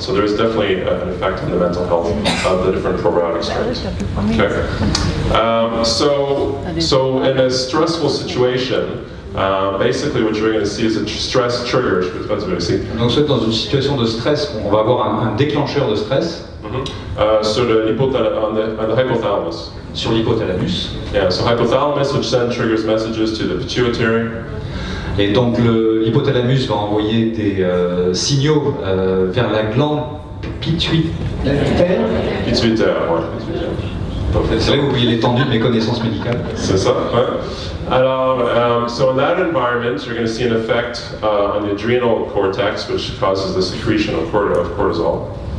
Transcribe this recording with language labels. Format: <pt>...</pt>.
<en>So there is definitely an effect on the mental health of the different probiotic strains. Okay. So in a stressful situation, basically what you're going to see is a stress trigger.</en> <fr>Je peux traduire ici. Donc dans une situation de stress, on va avoir un déclencheur de stress. Sur</fr> <en>the hypothalamus.</en> <fr>Sur l'hypothalamus.</fr> <en>Yeah, so hypothalamus, which then triggers messages to the pituitary.</en> <fr>Et donc l'hypothalamus va envoyer des signaux vers la glande pituitaire. Pituitaire, ouais. C'est vrai que vous voyez l'étendue de mes connaissances médicales. C'est ça, ouais. Alors,</fr> <en>so in that environment, you're going to see an effect on the adrenal cortex, which causes the secretion of cortisol.</en>